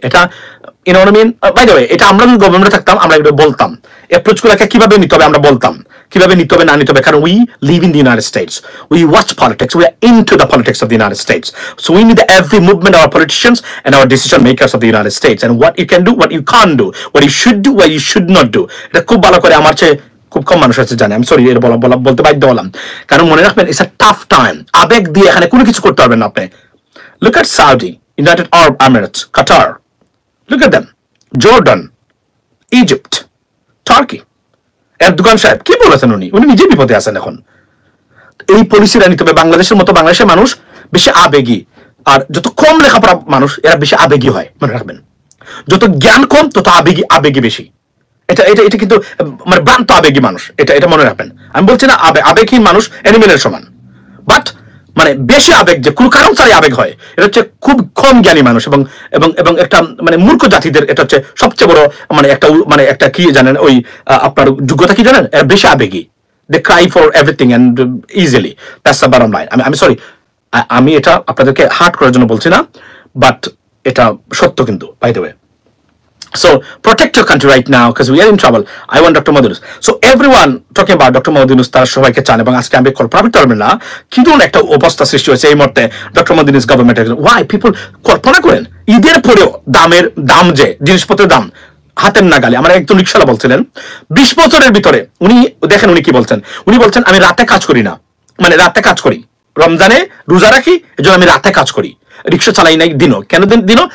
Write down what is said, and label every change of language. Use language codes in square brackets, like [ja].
[en] এটা you know what I mean, by the way [bn] এটা আমরা যদি গভর্নমেন্টে থাকতাম আমরা এটা বলতাম, অ্যাপ্রোচগুলোকে কিভাবে নিতে হবে আমরা বলতাম, কিভাবে নিতে হবে না নিতে হবে, [en] কারণ we live in the United States, we watch politics, we are into the politics of the United States, so we need every movement of our politicians and our decision makers of the United States and what you can do, what you can't do, what you should do, what you should not do. [bn] এটা খুব ভালো করে আমার চেয়ে খুব কম মানুষ আছে জানে, আমি সরি এটা বলতে বাধ্য হলাম, কারণ মনে রাখবেন [en] It's a tough time. [bn] আবেগ দিয়ে এখানে কোনো কিছু করতে পারবেন না আপনি। [en] Look at Saudi, United Arab Emirates, Qatar, look at them, Jordan, Egypt, Turkey. [bn] Erdogan সাহেব কি বলেছেন, উনি নিজে বিপদে আছেন এখন। এই পলিসিরা নিতে হবে। বাংলাদেশের মতো বাংলাদেশের মানুষ বেশি আবেগী, আর যত কম লেখাপড়া মানুষ এরা বেশি আবেগী হয়, মনে রাখবেন। যত জ্ঞান কম তত আবেগী বেশি। এটা কিন্তু মানে ভ্রান্ত আবেগী মানুষ, এটা মনে রাখবেন। আমি বলছি না আবেগহীন মানুষ অ্যানিমেলের সমান, বাট মানে বেশি আবেগ যে কোনো কারণ ছাড়াই আবেগ হয়, এটা হচ্ছে খুব কম জ্ঞানী মানুষ এবং এবং এবং একটা মানে মূর্খ জাতিদের এটা হচ্ছে সবচেয়ে বড় মানে একটা কি জানেন, ওই আপনার যোগ্যতা কি জানেন, বেশি আবেগী। [en] They cry for everything and easily, that's the bottom line. [bn] আমি সরি, আমি এটা আপনাদেরকে হার্ট করার জন্য বলছি না, বাট এটা সত্য কিন্তু, by the way. [en] So protect your country right now because we are in trouble. I want Dr. Mohammad Yunus. So everyone talking about Dr. [bn] Mohammad Yunus তারা সবাইকে চান, এবং আজকে আমি কল্পনা করতে পারবেন না কি ধরনের একটা অবস্থা সৃষ্টি হয়েছে এই মুহূর্তে ডক্টর মোহাম্মদ ইউনূস গভর্নমেন্টের। ওয়াই পিপল কল্পনা করেন ঈদের পরেও দাম যে জিনিসপত্রের দাম হাতের নাগালে। আমার একজন রিকশাওয়ালা বলছিলেন 20 বছরের ভিতরে উনি দেখেন উনি কি বলছেন, উনি বলছেন আমি রাতে কাজ করি না, মানে রাতে কাজ করি, রমজানে রোজা রাখি, এজন্য আমি রাতে কাজ করি, রিক্সা চালাই নাই দিনও। কেন দিনও?